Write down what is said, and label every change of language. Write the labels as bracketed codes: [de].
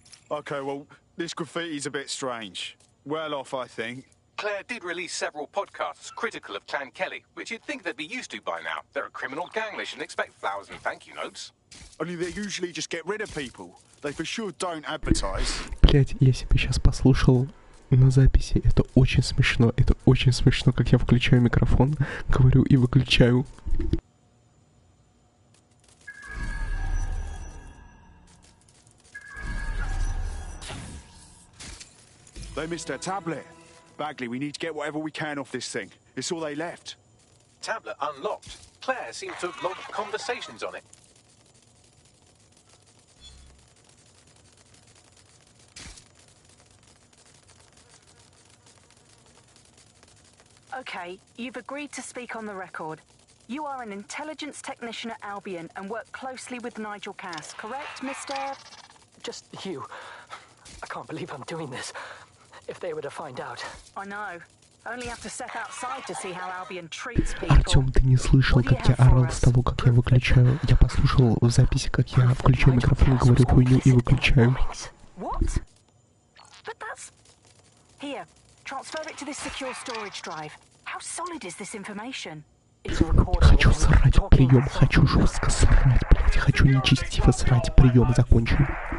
[en] Okay, well, this graffiti's a bit strange. Well off, I think. Claire did release several podcasts critical of Clan Kelly, which you'd think they'd be used to by now. They're a criminal gang, they shouldn't expect flowers and thank you notes. Only they usually just get rid of people. They for sure don't advertise. [ru] Блять, я себя сейчас послушал на записи. Это очень смешно. Это очень смешно, как я включаю микрофон, говорю и выключаю. [en] They missed their tablet. Bagley, we need to get whatever we can off this thing. It's all they left. Tablet unlocked. Claire seems to have logged conversations on it. Okay, you've agreed to speak on the record. You are an intelligence technician at Albion and work closely with Nigel Cass, correct, Mr...? Just you. I can't believe I'm doing this. If they were to find out. I know. Only have to step outside to see how Albion treats people. [ru] Артём, ты не слышал, как я орал с того, как я выключаю. Я послушал в записи, как я включаю микрофон, говорю хуйню и выключаю. [en] What? But that's... Here, transfer it to this secure storage drive. How solid is this information? [ru] Хочу срать, прием, хочу жестко срать, блять, хочу нечестиво срать, прием закончен.